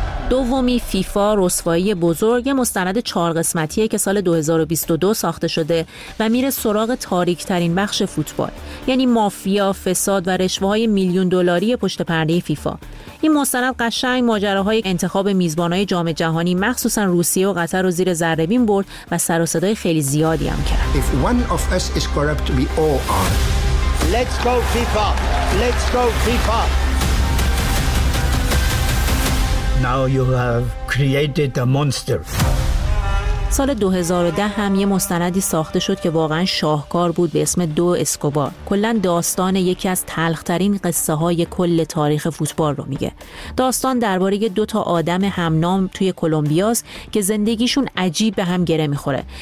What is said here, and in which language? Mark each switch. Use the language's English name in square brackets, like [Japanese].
[Persian] دومی فیفا رسوایی بزرگ مستند 4 قسمتیه که سال 2022 ساخته شده و میره سراغ تاریک ترین بخش فوتبال، یعنی مافیا، فساد و رشوه‌های میلیون دلاری پشت پرده فیفا. این مستند قشنگ ماجراهای انتخاب میزبانای جام جهانی مخصوصا روسیه و قطر رو زیر ذره بین برد و سر و صدای خیلی زیادی هم کرد. [English] If one of us is corrupt, we all are. Let's go FIFA. Let's go FIFA. Now you have created a monster. [Persian] سال 2010 هم یه مستندی ساخته شد که واقعا شاهکار بود به اسم دو اسکوبار. کلن داستان یکی از تلخترین قصه های کل تاریخ فوتبال رو میگه. داستان درباره دو تا آدم همنام توی کولومبیاست که زندگیشون عجیب به هم گره میخوره.